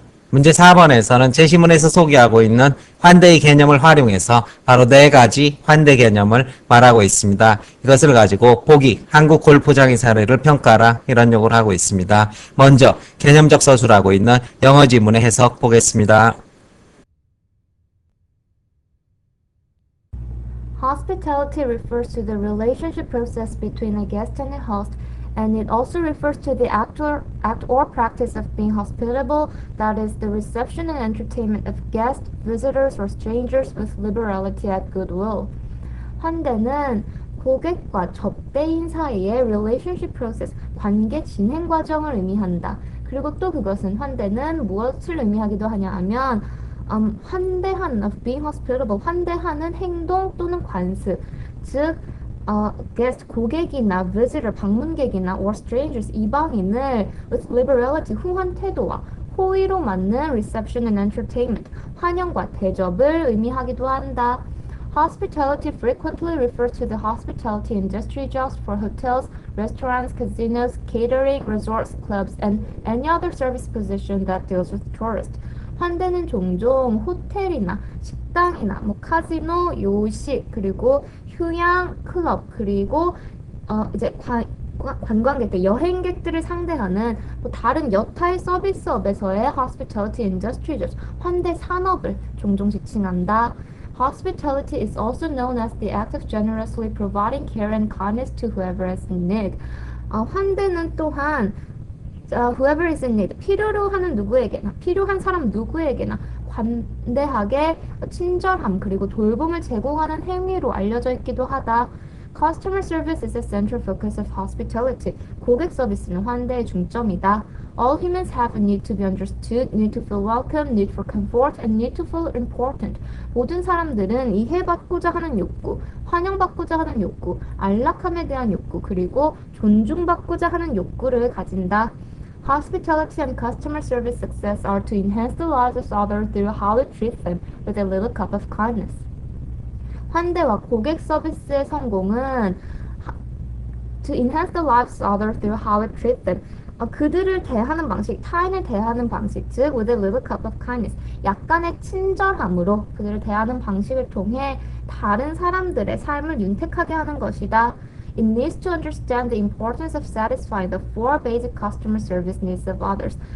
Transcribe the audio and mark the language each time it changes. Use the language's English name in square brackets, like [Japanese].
[Korean] 문제 4번에서는 제시문에서 소개하고 있는 환대의 개념을 활용해서 바로 4가지 환대 개념을 말하고 있습니다. 이것을 가지고 보기, 한국 골프장의 사례를 평가하라 이런 요구를 하고 있습니다. 먼저 개념적 서술하고 있는 영어 지문의 해석 보겠습니다. [English] Hospitality refers to the relationship process between a guest and a host, and it also refers to the act or practice of being hospitable, that is, the reception and entertainment of guests, visitors, or strangers with liberality and goodwill. [Korean] 환대는 고객과 접대인 사이의 [English] relationship process, [Korean] 관계 진행 과정을 의미한다. 그리고 또 그것은 환대는 무엇을 의미하기도 하냐 하면 환대하는, [English] of being hospitable, [Korean] 환대하는 행동 또는 관습, 즉 guest, 고객이나 visitor, 방문객이나 or strangers, 이방인을 [English] with liberality, [Korean] 후한 태도와 호의로 맞는 [English] reception and entertainment, [Korean] 환영과 대접을 의미하기도 한다. [English] Hospitality frequently refers to the hospitality industry just for hotels, restaurants, casinos, catering, resorts, clubs, and any other service position that deals with tourists. [Korean] 환대는 종종 호텔이나 식당이나 카지노, 요식, 그리고 휴양, 클럽, 그리고 이제 관광객들, 여행객들을 상대하는 다른 여타의 서비스업에서의 [English] hospitality industries, [Korean] 환대 산업을 종종 지칭한다. [English] Hospitality is also known as the act of generously providing care and kindness to whoever is in need. [Korean] 환대는 또한 [English] whoever is in need, [Korean] 필요로 하는 누구에게나, 필요한 사람 누구에게나 관대하게 친절함 그리고 돌봄을 제공하는 행위로 알려져 있기도 하다. [English] Customer service is the central focus of hospitality. [Korean] 고객 서비스는 환대의 중점이다. [English] All humans have a need to be understood, need to feel welcome, need for comfort, and need to feel important. [Korean] 모든 사람들은 이해받고자 하는 욕구, 환영받고자 하는 욕구, 안락함에 대한 욕구, 그리고 존중받고자 하는 욕구를 가진다. [English] Hospitality and customer service success are to enhance the lives of others through how we treat them with a little cup of kindness. [Korean] 환대와 고객 서비스의 성공은 [English] to enhance the lives of others through how we treat them. [Korean] 그들을 대하는 방식, 타인을 대하는 방식, 즉 [English] with a little cup of kindness, [Korean] 약간의 친절함으로 그들을 대하는 방식을 통해 다른 사람들의 삶을 윤택하게 하는 것이다. [English] It needs to understand the importance of satisfying the four basic customer service needs of others.